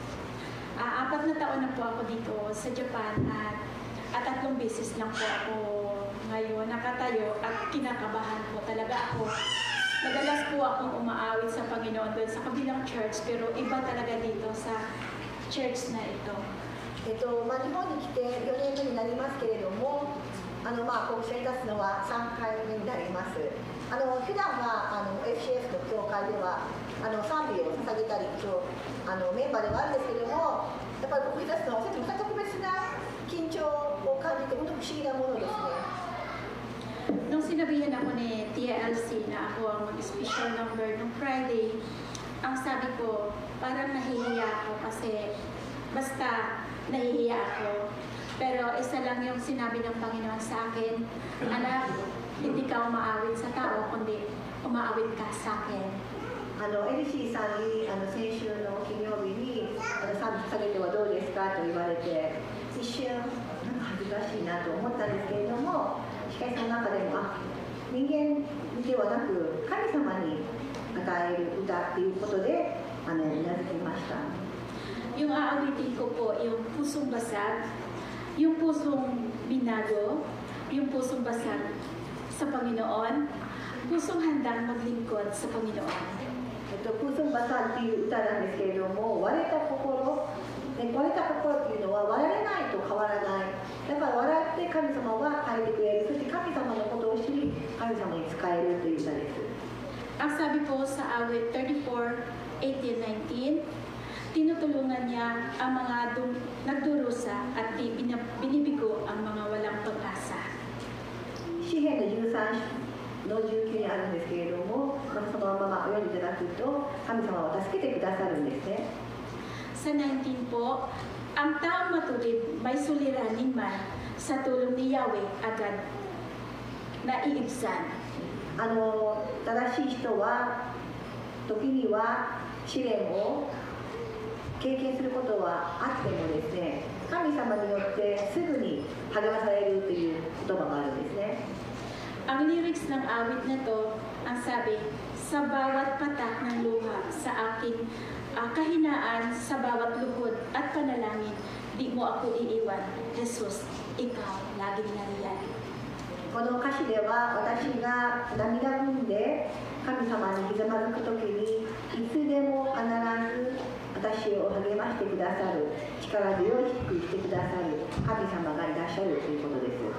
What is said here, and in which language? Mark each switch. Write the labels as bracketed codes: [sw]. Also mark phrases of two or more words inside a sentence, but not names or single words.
[tl] 4 na taon na po ako dito sa Japan at 3 beses lang po ako ngayon nakatayo at kinakabahan po talaga ako. Madalas po akong umaawit sa Panginoon doon sa kabilang church, pero iba talaga dito sa church na ito. [ja] 日本に来て4年目になりますけれども、ここに出すのは3回目になります。普段はFCF の教会では賛美を捧げたりとメンバーではあるんですけれども、やっぱりここに出すのは特別な緊張を感じて、本当に不思議なものですね。 [tl] Nung sinabihan ako ni TLC na ako ang mag- [en] special number [tl] nung Friday, ang sabi ko, parang nahihiya ako kasi basta nahihiya ako. Pero isa lang yung sinabi ng Panginoon sa akin, anak, hindi ka umaawit sa tao, kundi umaawit ka sa akin. [ja] LC さんに先週の金曜日に賛美下げてはどうですかと言われて、一瞬恥ずかしいなと思ったんですけれども、しかしその中でも人間ではなく神様に与える歌ということでうなずきました。 [tl] Yung aawitin ko po, yung pusong basag, yung pusong binago, yung pusong basag sa Panginoon, pusong handang maglingkod sa Panginoon. pusong basag [ja] っていう歌なんですけれども、割れた心っていうのは割られないと変わらない。だから笑って神様は変えてくれる。そして神様のことを知り、神様に仕えるという歌です。 [tl] Ang sabi po sa awit 34:18-19, tinutulungan niya ang mga nagdurusa at binibigo ang mga walang pag-asa. [ja] 詩篇の13の19にあるんですけれども、そのまま読んでいただくと、神様は助けてくださるんですね。 [tl] Sa 19 po, ang taong matulid may suliranin man sa tulong ni Yahweh agad naiibsan. [ja] 正しい人は時には試練を経験することはあってもですね、神様によってすぐに励まされるという言葉があるんですね。 [tl] Ang lyrics ng awit na to, ang sabi, sa bawat patak ng luha, sa aking kahinaan, sa bawat luhod at panalangin, di mo ako iiwan. Jesus, ikaw, laging nariyan. [ja] この歌詞では私が涙ぐんで神様にひざまずくときにいつでも必ず私を励ましてくださる、力強くしてくださる神様がいらっしゃるということです。